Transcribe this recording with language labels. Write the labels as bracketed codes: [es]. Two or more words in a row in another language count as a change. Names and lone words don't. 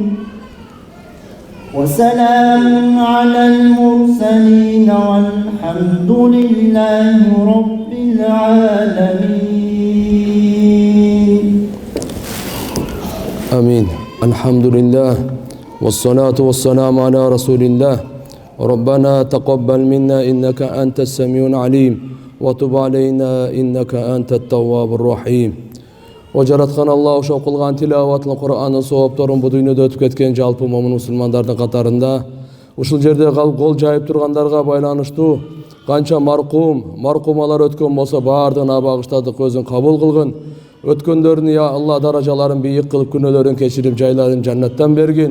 [ar] وسلام على المرسلين والحمد لله رب العالمين آمين. الحمد لله والصلاة والسلام على رسول الله. ربنا تقبل منا إنك أنت السميع العليم وتب علينا إنك أنت التواب الرحيم. [ky] Жараткан Алла ошо кылган тилаваттын Кур'андын соопторун бу дүйнөдө өтүп кеткен жалпы момун мусулмандардын катарында ушул жерде кол жайып тургандарга байланыштуу канча маркумалар өткөн болсо баардыгына багыштадык, өзүн кабыл кылгын. Өткөндөрүн я Алла даражаларын бийик кылып, күнөөлөрүн кечирип, жайларын жаннаттан бергин.